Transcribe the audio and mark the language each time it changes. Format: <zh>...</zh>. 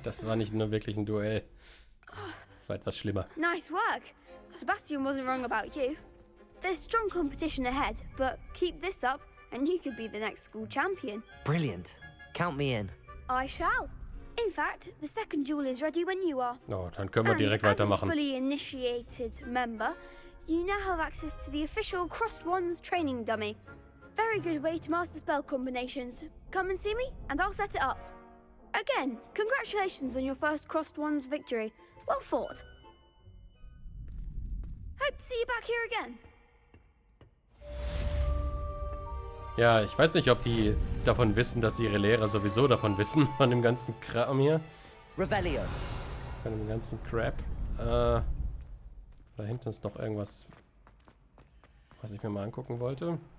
<de>Das war nicht nur wirklich ein Duell. Das war etwas schlimmer.</de> <en>Nice work. Sebastian wasn't wrong about you. There's strong competition ahead, but keep this up and you could be the next school champion. Brilliant. Count me in. I shall. In fact, the second duel is ready when you are.</en> <de>Oh, dann können wir direkt</de> <en>and as a</en> <de>weitermachen.</de> <en>fully initiated member, you now have access to the official Crossed Wands training dummy. Very good way to master spell combinations. Come and see me, and I'll set it up. Again, congratulations on your first Crossed Wands victory. Well fought. Hope to see you back here again.</en> <de>Ja, ich weiß nicht, ob die davon wissen, dass ihre Lehrer sowieso davon wissen, von dem ganzen Kram hier.</de> <en>Revelio.</en> <de>Von dem ganzen Crap. Da hinten ist noch irgendwas, was ich mir mal angucken wollte.</de>